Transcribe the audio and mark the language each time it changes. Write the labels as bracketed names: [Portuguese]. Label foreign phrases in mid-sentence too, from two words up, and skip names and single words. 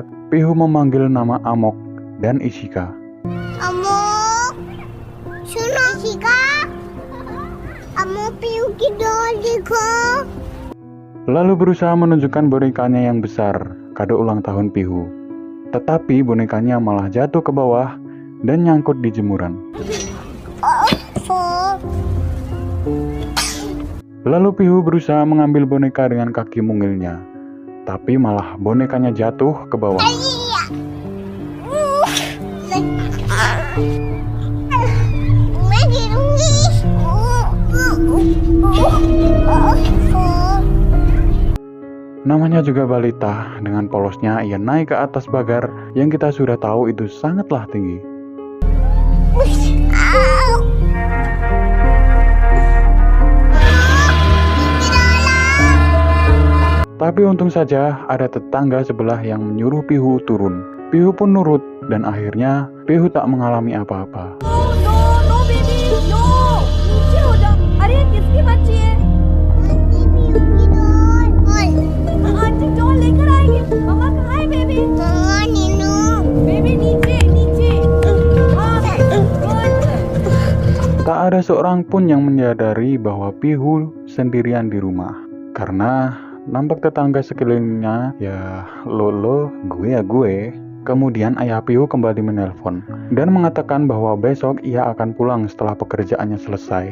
[Indonesian] Pihu memanggil nama Amok dan Ishika. [Hindi] अमोक सुनो शिका अमोक पीयू की डॉल देखो [Indonesian] Lalu berusaha menunjukkan bonekanya yang besar, kado ulang tahun Pihu. Tetapi bonekanya malah jatuh ke bawah dan nyangkut di jemuran. Lalu Pihu berusaha mengambil boneka dengan kaki mungilnya, tapi malah bonekanya jatuh ke bawah. [Hindi] मैं गिरूंगी [Indonesian] Namanya juga balita, dengan polosnya ia naik ke atas pagar yang kita sudah tahu itu sangatlah tinggi. Tapi untung saja ada tetangga sebelah yang menyuruh Pihu turun. Pihu pun nurut dan akhirnya Pihu tak mengalami apa-apa. [English] no baby no [Hindi] नीचे हो जाओ अरे किसकी बच्ची है [English] aunty doll [Hindi] लेकर आएगी मम्मा कहाँ है [English] baby baby [Hindi] नीचे नीचे हाँ गुड [Indonesian] Tak ada seorang pun yang menyadari bahwa Pihu sendirian di rumah. Karena nampak tetangga sekelilingnya ya lo gue ya gue. Kemudian ayah Pihu kembali menelpon dan mengatakan bahwa besok ia akan pulang setelah pekerjaannya selesai.